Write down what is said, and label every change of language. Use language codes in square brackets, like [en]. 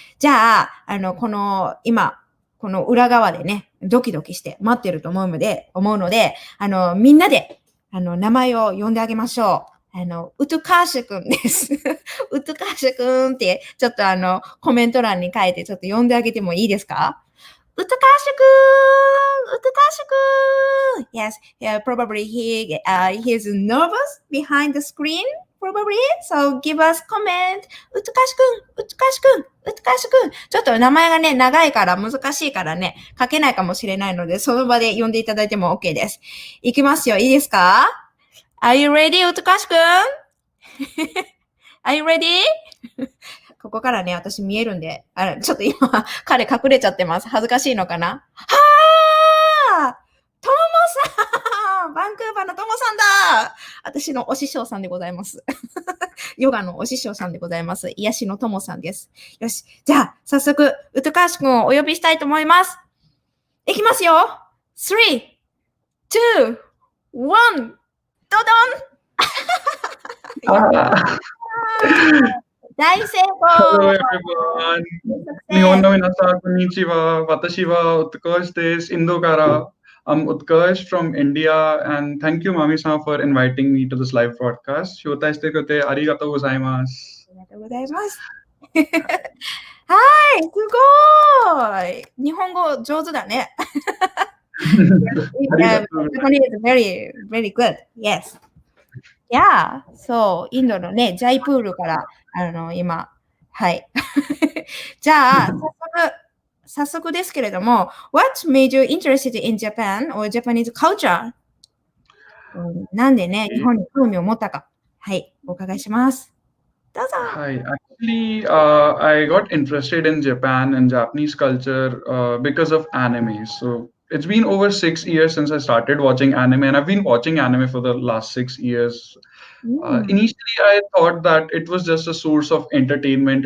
[ja] じゃあ、今、この裏側でね、ドキドキして待ってると思うので、みんなで、名前を呼んであげましょう。ウトカーシュ君です。ウトカーシュ君って、ちょっとコメント欄に書いてちょっと呼んであげてもいいですか？ウトカーシュ君！ウトカーシュ君！ [en] Yes, yeah, probably he's nervous behind the screen.Probably. So give us comment. [ja] ウトカシ君、ウトカシ君、ウトカシ君。ちょっと名前がね、長いから難しいからね、書けないかもしれないので、その場で呼んでいただいても OK です。いきますよ。いいですか？ [en] Are you ready, ウトカシ君？ Are you ready? [ja] ここからね、私見えるんで、ちょっと今、彼隠れちゃってます。恥ずかしいのかな？はー！トモさん！バンクーバーのトモさんだ！私のお師匠さんでございます。ヨガのお師匠さんでございます。癒しのトモさんです。よし。じゃあ、早速、ウトカーシュ君をお呼びしたいと思います。いきますよ !3、2、1、ドドン大成功 [en] Hello everyone. [ja] 日本の皆さん、こんにちは。私はウトカーシュです。インドから。 [en] I'm Utkarsh from India, and thank you, Mami-san, for inviting me to this live broadcast. [ja] 招待してくれてありがとうございます。ありがとうございます。はい、すごい。日本語上手だね。 [en] Japanese is very, very good. Yes. Yeah. [ja] そう、インドのね、ジャイプールから、今、はい。じゃあ、早速ですけれども、 [en] What made you interested in Japan or Japanese culture? [ja] なんでね、日本に興味を持ったか。はい、お伺いします。どうぞ。 [en] Hi, actually, I got interested in Japan and Japanese culture because of anime. So it's been over 6 years since I started watching anime, and I've been watching anime for the last 6 years. Initially, I thought that it was just a source of entertainment.